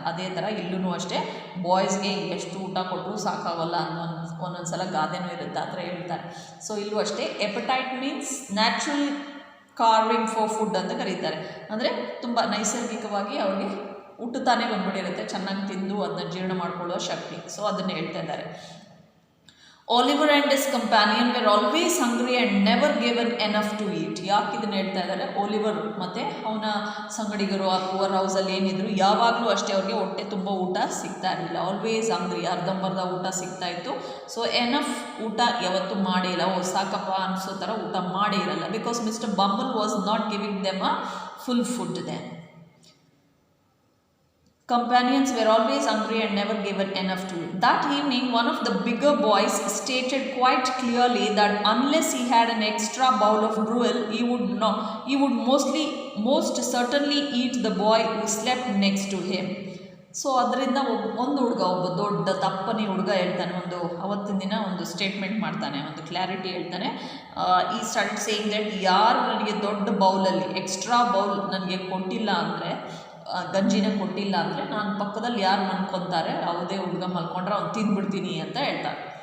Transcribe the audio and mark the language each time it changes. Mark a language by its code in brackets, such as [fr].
[kn] ಅದೇ ಥರ ಇಲ್ಲೂ ಅಷ್ಟೇ ಬಾಯ್ಸ್ಗೆ ಎಷ್ಟು ಊಟ ಕೊಟ್ಟರು ಸಾಕಾಗಲ್ಲ ಅನ್ನೋ ಒಂದೊಂದು ಸಲ ಗಾದೆನೂ ಇರುತ್ತೆ, ಆ ಥರ ಹೇಳ್ತಾರೆ. ಸೊ ಇಲ್ಲೂ ಅಷ್ಟೇ [en] appetite means natural craving for food [kn] ಅಂತ ಕರೀತಾರೆ. ಅಂದರೆ ತುಂಬ ನೈಸರ್ಗಿಕವಾಗಿ ಅವ್ರಿಗೆ ಊಟತಾನೇ ಬಂದ್ಬಿಟ್ಟಿರುತ್ತೆ, ಚೆನ್ನಾಗಿ ತಿಂದು ಅದನ್ನ ಜೀರ್ಣ ಮಾಡ್ಕೊಳ್ಳೋ ಶಕ್ತಿ. ಸೊ ಅದನ್ನು ಹೇಳ್ತಾ ಇದ್ದಾರೆ. [en] Oliver and his companion were always hungry and never given enough to eat. [kn] ಯಾಕೆ ಇದನ್ನು ಹೇಳ್ತಾ ಇದ್ದಾರೆ? ಓಲಿವರ್ ಮತ್ತು ಅವನ ಸಂಗಡಿಗರು ಆ ಪುವರ್ ಹೌಸಲ್ಲಿ ಏನಿದ್ರು ಯಾವಾಗಲೂ ಅಷ್ಟೇ ಅವ್ರಿಗೆ ಹೊಟ್ಟೆ ತುಂಬ ಊಟ ಸಿಗ್ತಾ ಇರಲಿಲ್ಲ. [en] always hungry, [kn] ಅರ್ಧಂಬರ್ಧ ಊಟ ಸಿಗ್ತಾ ಇತ್ತು. ಸೊ ಎನಫ್ ಊಟ ಯಾವತ್ತೂ ಮಾಡೇ ಇಲ್ಲ, ಸಾಕಪ್ಪ ಅನಿಸೋ ಥರ ಊಟ ಮಾಡೇ ಇರಲ್ಲ. [en] Because mister Bumble was not giving them a full food then. Companions were always hungry and never given enough to eat. That evening, one of the bigger boys stated quite clearly that unless he had an extra bowl of gruel, he would most certainly eat the boy who slept next to him. [kn] So ಅದರಿಂದ ಒಬ್ಬ ದೊಡ್ಡ ದಪ್ಪನಿ ಹುಡುಗ ಹೇಳ್ತಾನೆ, ಅವತ್ತಿನ ದಿನ ಒಂದು statement ಮಾಡ್ತಾನೆ, ಒಂದು ಕ್ಲಾರಿಟಿ ಹೇಳ್ತಾನೆ. [en] ಈ start saying that [kn] ಯಾರು ನನಗೆ ದೊಡ್ಡ ಬೌಲಲ್ಲಿ ಎಕ್ಸ್ಟ್ರಾ ಬೌಲ್ ನನಗೆ ಕೊಟ್ಟಿಲ್ಲ ಅಂದರೆ, ಗಂಜಿನ ಕೊಟ್ಟಿಲ್ಲ ಅಂದರೆ ನಾನು ಪಕ್ಕದಲ್ಲಿ ಯಾರು ಮಲ್ಕೊತಾರೆ, ಯಾವುದೇ ಹುಡುಗ ಮಲ್ಕೊಂಡ್ರೆ ಅವ್ನು ತಿಂದ್ಬಿಡ್ತೀನಿ ಅಂತ ಹೇಳ್ತಾರೆ.